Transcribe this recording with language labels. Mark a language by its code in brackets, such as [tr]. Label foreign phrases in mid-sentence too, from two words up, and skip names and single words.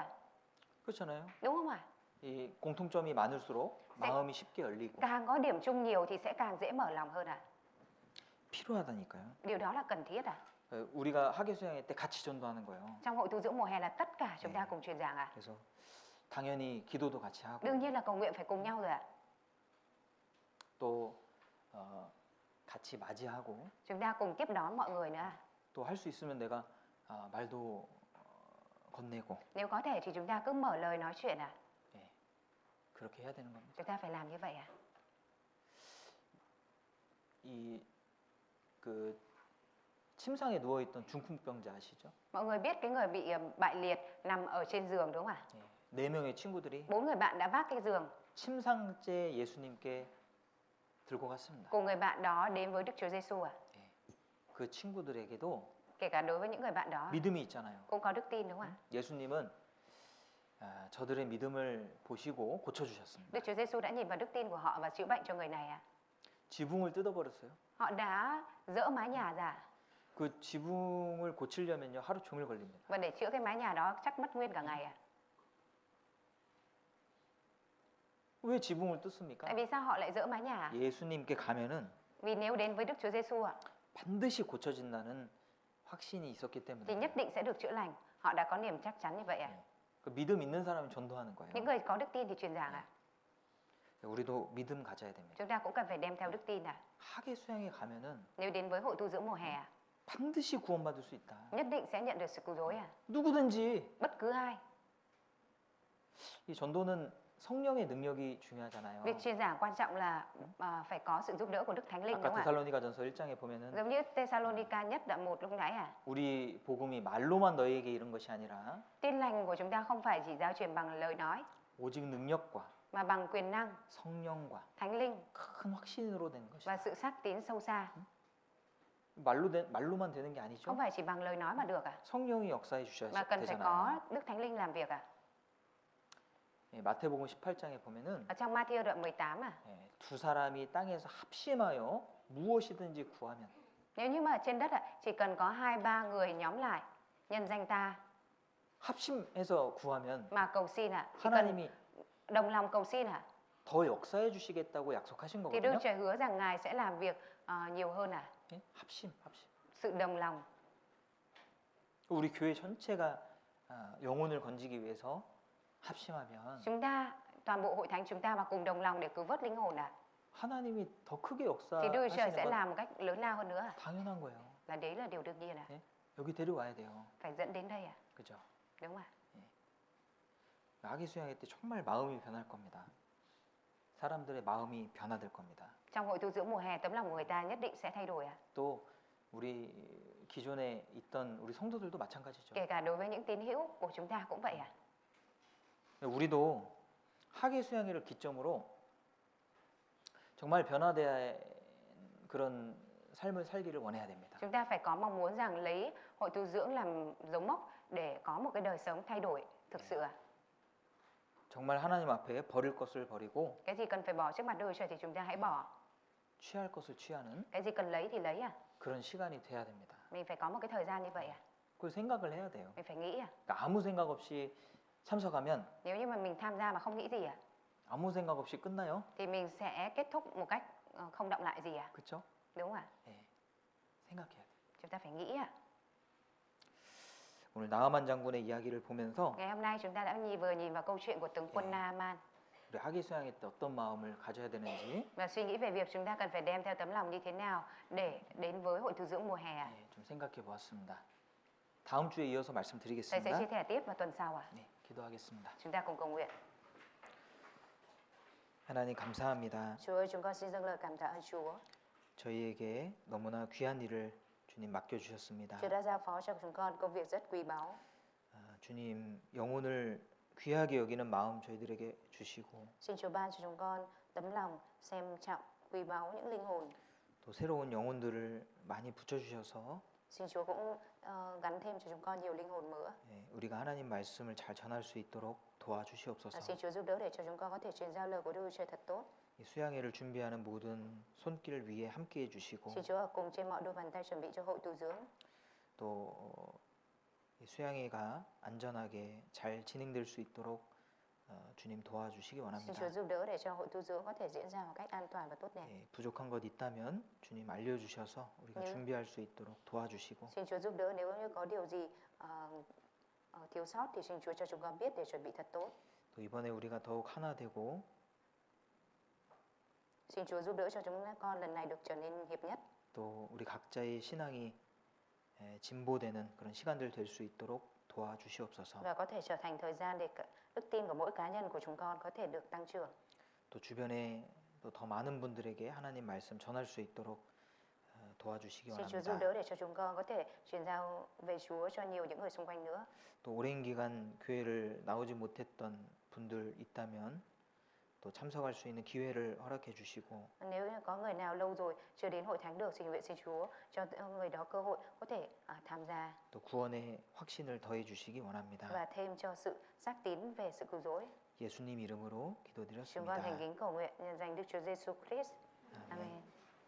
[ko] 그렇잖아요. [vi] Đúng không ạ? [ko] 이 공통점이 많을수록 마음이 쉽게 열리고 [vi] Càng có điểm chung nhiều thì sẽ càng dễ mở lòng hơn ạ. [ko] 필요하다니까요. [vi] Điều đó là cần thiết ạ. [ko] 우리가 학예 수양회 때 같이 전도하는 거예요. [vi] Trong hội tu dưỡng mùa hè là tất cả chúng ta cùng truyền giảng ạ. [ko] 그래서 당연히 기도도 같이 하고 [vi] Đương nhiên là cầu nguyện phải cùng nhau rồi ạ. [ko] 또 같이 맞이하고 [vi] Chúng ta cùng tiếp đón mọi người nữa ạ. [ko] 또 할 수 있으면 내가 말도 건네고 [vi] Nếu có thể thì chúng ta cứ mở lời nói chuyện ạ. [ko] 예, 그렇게 해야 되는 겁니다. [vi] Chúng ta phải làm như vậy ạ. [ko] 이 침상에 누워 있던 중풍병자 아시죠? [vi] Mọi người biết cái người bị bại liệt nằm ở trên giường đúng không ạ? [ko] 예, 4명의 친구들이 [vi] 4 người bạn đã vác cái giường [ko] 침상째 예수님께 들고 갔습니다. [vi] cùng người bạn đó đến với Đức Chúa Giêsu ạ. [ko] 예, 그 친구들에게도 [vi] Kể cả đối với những người bạn đó [ko] 믿음이 있잖아요. [vi] cũng có đức tin đúng không ạ? [ko] 예수님은 저들의 믿음을 보시고 고쳐주셨습니다. [vi] Đức Chúa Giêsu đã nhìn vào đức tin của họ và chữa bệnh cho người này ạ. [ko] 지붕을 뜯어버렸어요. [vi] Họ đã dỡ mái nhà ra [ko] 그 지붕을 고치려면요 하루 종일 걸립니다. [vi] và để chữa cái mái nhà đó chắc mất nguyên cả ngày ạ. [ko] 왜 지붕을 뜯습니까? [vi] Tại vì sao họ lại dỡ mái nhà ạ? [ko] 예수님께 가면은 [vi] Vì nếu đến với Đức Chúa Giêsu ạ [ko] 반드시 고쳐진다는 확신이 있었기 [vi] thì [ko] 때문에 [vi] nhất định sẽ được chữa lành. Họ đã có niềm chắc chắn như vậy ạ. [ko] 그 믿음 있는 사람이 전도하는 거예요. [vi] Những người có đức tin thì truyền giảng ạ. [ko] 우리도 믿음 가져야 됩니다. [vi] Chúng ta cũng cần phải đem theo đức tin ạ. [ko] 학예 수양에 가면은 [vi] Nếu đến với hội tu dưỡng mùa hè ạ, [ko] 반드시 구원받을 수 있다. [vi] nhất định sẽ nhận được sự cứu rỗi ạ. [ko] 누구든지 [vi] Bất cứ ai. [ko] 이 전도는 성령의 능력이 중요하잖아요. [vi] Việc truyền giảng quan trọng là phải có sự giúp đỡ của Đức Thánh Linh [ko] 아까 [vi] đúng không ạ? [ko] 데살로니가전서 1장에 보면은 [vi] Giống như Thessalonica nhất đoạn 1 lúc nãy à. [ko] 우리 복음이 말로만 너희에게 이른 것이 아니라 [vi] Tin lành của chúng ta không phải chỉ giao truyền bằng lời nói [ko] 오직 능력과 [vi] mà bằng quyền năng, [ko] 성령과 [vi] Thánh Linh [ko] 큰 확신으로 되는 [vi] và [ko] 것이다. [vi] sự xác tín sâu xa. [ko] 말로만 되는 게 아니죠. [vi] Không phải chỉ bằng lời nói mà được à, [ko] 성령이 역사해 주셔야 [vi] mà cần phải [ko] 되잖아요. [vi] có Đức Thánh Linh làm việc à. [ko] 예, 마태복음 18장에 보면은 [vi] Ở trong Matthew đoạn 18 à, [ko] 두 사람이 땅에서 합심하여 무엇이든지 구하면 [vi] nếu như mà ở trên đất ạ, chỉ cần có 2-3 người nhóm lại nhân danh ta [ko] 합심해서 구하면 [vi] mà cầu xin ạ, chỉ cần [ko] 하나님이 [vi] đồng lòng cầu xin ạ, [ko] 더 역사해 주시겠다고 약속하신 [vi] thì Đức [ko] 거거든요. [vi] Trời hứa rằng Ngài sẽ làm việc nhiều hơn à. [ko] 예? 합심. [vi] Sự đồng lòng. [ko] 우리 교회 전체가 영혼을 건지기 위해서 합심하면 [vi] Chúng ta, toàn bộ hội thánh chúng ta mà cùng đồng lòng để cứu vớt linh hồn à, [ko] 하나님이 더 크게 [vi] thì Đức Trời sẽ [ko] 역사하시는 건 [vi] làm một cách lớn lao hơn nữa à. [ko] 당연한 거예요. [vi] Là đấy là điều đương nhiên à. [ko] 예? 여기 데려와야 돼요. [vi] Phải dẫn đến đây à, [ko] 그죠? [vi] đúng không ạ? [ko] 아기 수양회 때 정말 마음이 변할 겁니다. 사람들의 마음이 변화될 겁니다. [vi] Trong hội tu dưỡng mùa hè tấm lòng của người ta nhất định sẽ thay đổi à. [ko] 또 우리 기존에 있던 우리 성도들도 마찬가지죠. [vi] Kể cả đối với những tín hữu của chúng ta cũng vậy à? [ko] 우리도 학예 수양회를 기점으로 정말 변화된 그런 삶을 살기를 원해야 됩니다. [vi] Chúng ta phải có mong muốn rằng lấy hội tu dưỡng làm dấu mốc để có một cái đời sống thay đổi thực sự à? [ko] 정말 하나님 앞에 버릴 것을 버리고 [vi] Cái gì cần phải bỏ trước mặt Đức Chúa Trời thì chúng ta hãy bỏ. [ko] 취할 것을 취하는 [vi] Cái gì cần lấy thì lấy à? [ko] 그런 시간이 돼야 됩니다. [vi] Mình phải có một cái thời gian như vậy à? [ko] 그걸 생각을 해야 돼요. [vi] Mình phải nghĩ à? [ko] 그러니까 아무 생각 없이 참석하면 [vi] Nếu như mà mình tham gia mà không nghĩ gì à? [ko] 아무 생각 없이 끝나요. [vi] Thì mình sẽ kết thúc một cách không động lại gì à? [ko] 그렇죠? [vi] Đúng không ạ? [ko] 예. 생각해야 돼요. [vi] Chúng ta phải nghĩ à? [ko] 오늘 나아만 장군의 이야기를 보면서 [vi] Ngày hôm nay chúng ta đã vừa nhìn vào câu chuyện của tướng quân Naaman [ko] 우리 학예 수양회 때 어떤 마음을 가져야 되는지 [vi] và suy nghĩ về việc chúng ta cần phải đem theo tấm lòng như thế nào để đến với hội tu dưỡng mùa hè. [ko] 예, 좀 생각해 보았습니다. 다음 주에 이어서 [vi] Thầy sẽ [ko] 말씀드리겠습니다. [vi] chia sẻ tiếp vào tuần sau à? [ko] 네, 기도하겠습니다. [vi] Chúng ta cùng cầu nguyện. [ko] 하나님 감사합니다. [vi] Chúa ơi, chúng con xin dâng lời cảm tạ ơn Chúa. [ko] 저희에게 너무나 귀한 일을 주님 맡겨주셨습니다. [vi] Chúa đã giao phó cho chúng con công việc rất quý báu. [ko] 주님 영혼을 귀하게 여기는 마음 저희들에게 주시고 [vi] Xin Chúa ban cho chúng con tấm lòng xem trọng quý báu những linh hồn. [ko] 또 새로운 영혼들을 많이 붙여주셔서 [vi] Xin Chúa cũng gắn thêm cho chúng con nhiều linh hồn nữa. [ko] 예, 우리가 하나님 말씀을 잘 전할 수 있도록 도와주시옵소서. [vi] Xin Chúa giúp đỡ để cho chúng con có thể truyền giao lời của Đức Chúa Trời thật tốt. [ko] 이 수양회를 준비하는 모든 손길 위에 함께 해주시고 [vi] Xin Chúa ở cùng trên mọi đôi bàn tay chuẩn bị cho hội tu dưỡng. [ko] 또 이 수양회가 안전하게 잘 진행될 수 있도록 주님 도와주시기 [vi] Xin [ko] 원합니다. [vi] Chúa giúp đỡ để cho hội tu dưỡng có thể diễn ra một cách an toàn và tốt đẹp. [ko] 예, 부족한 것 있다면 주님 알려주셔서 우리가 네. 준비할 수 있도록 도와주시고 [vi] Xin Chúa giúp đỡ nếu như có điều gì thiếu sót thì xin Chúa cho chúng con biết để chuẩn bị thật tốt. [ko] 또 이번에 우리가 더욱 하나 되고 [vi] Xin Chúa giúp đỡ cho chúng con lần này được trở nên hiệp nhất. [ko] 또 우리 각자의 신앙이 진보되는 그런 시간들 될 수 있도록 도와주시옵소서. [vi] Và có thể trở thành thời gian để đức tin của mỗi cá nhân của chúng con có thể được tăng trưởng. [ko] 또 주변에 또 더 많은 분들에게 하나님 말씀 전할 수 있도록 도와주시기 [vi] Xin Chúa giúp [ko] 원합니다. [vi] đỡ để cho chúng con có thể truyền giao về Chúa cho nhiều những người xung quanh nữa. [ko] 또 오랜 기간 교회를 나오지 못했던 분들 있다면 또 참석할 수 있는 기회를 허락해 주시고 [vi] Nếu như có người nào lâu rồi chưa đến hội thánh được, xin nguyện xin Chúa cho người đó cơ hội có thể tham gia [ko] 또 구원의 확신을 더해 주시기 원합니다. [vi] và thêm cho sự xác tín về sự cứu rỗi. [ko] 예수님 이름으로 [vi] Chúng con [ko] 기도드렸습니다. [vi] thành kính cầu nguyện nhân danh Đức Chúa Giêsu Christ. [ko] 아멘. [vi] Amen.